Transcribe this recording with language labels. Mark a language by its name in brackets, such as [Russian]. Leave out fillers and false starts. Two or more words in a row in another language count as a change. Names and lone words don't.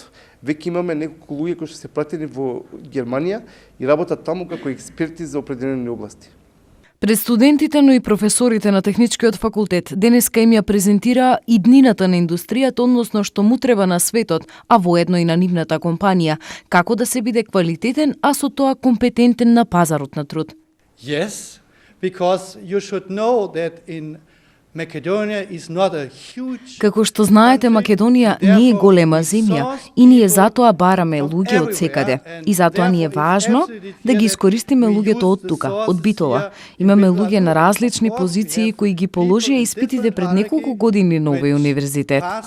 [Macedonian] Веќе имаме неколку луѓе кои што се пратени во Германија и работат таму како експерти за определени области. Пред студентите, но и професорите на Техничкиот факултет денеска им ја презентираа иднината на индустријата, односно што му треба на светот, а воедно и на нивната компанија, како да се биде квалитетен, а со тоа компетентен на пазарот на труд. [English] Yes, because you should know that in Macedonia is not a huge. [Macedonian] Како што знаете, Македонија не е голема земја и ние затоа бараме луѓе од секаде. И затоа ни е важно да ги искористиме луѓето од тука, од Битола. Имаме луѓе на различни позиции кои ги положија испитите пред неколку години на овој универзитет.